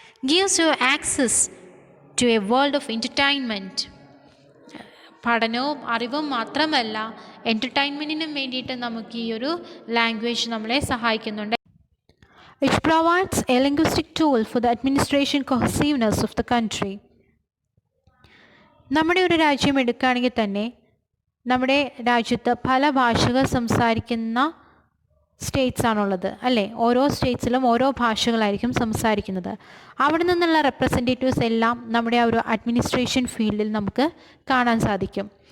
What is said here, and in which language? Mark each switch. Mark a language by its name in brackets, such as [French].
[English] Gives you access to a world of entertainment. [Malayalam] പഠനവും അറിവും മാത്രമല്ല, എൻ്റർടൈൻമെൻറ്റിനും വേണ്ടിയിട്ട് നമുക്ക് ഈ ഒരു ലാംഗ്വേജ് നമ്മളെ സഹായിക്കുന്നുണ്ട്. [English] It provides a linguistic tool for the administration cohesiveness of the country. [Malayalam] നമ്മുടെ ഒരു രാജ്യം എടുക്കുകയാണെങ്കിൽ തന്നെ നമ്മുടെ രാജ്യത്ത് പല ഭാഷകൾ സംസാരിക്കുന്ന സ്റ്റേറ്റ്സ് ആണുള്ളത്, അല്ലേ? ഓരോ സ്റ്റേറ്റ്സിലും ഓരോ ഭാഷകളായിരിക്കും സംസാരിക്കുന്നത്. അവിടെ നിന്നുള്ള റെപ്രസെൻറ്റേറ്റീവ്സ് എല്ലാം നമ്മുടെ ആ ഒരു അഡ്മിനിസ്ട്രേഷൻ ഫീൽഡിൽ നമുക്ക് കാണാൻ സാധിക്കും.